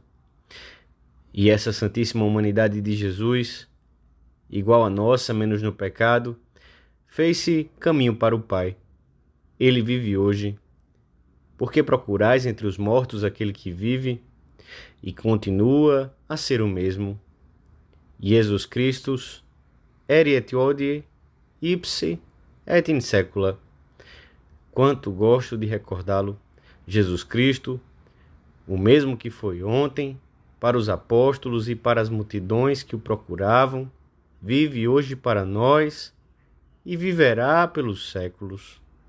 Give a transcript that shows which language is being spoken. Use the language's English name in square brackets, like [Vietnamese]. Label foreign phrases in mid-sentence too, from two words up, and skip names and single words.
[Portuguese] E essa santíssima humanidade de Jesus, igual a nossa, menos no pecado, fez-se caminho para o Pai. Ele vive hoje. Por que procurais entre os mortos aquele que vive e continua a ser o mesmo? [Latin] Jesus Christus, ere et hodie, ipse et in secula. [Portuguese] Quanto gosto de recordá-lo. Jesus Cristo, o mesmo que foi ontem, para os apóstolos e para as multidões que o procuravam, vive hoje para nós e viverá pelos séculos.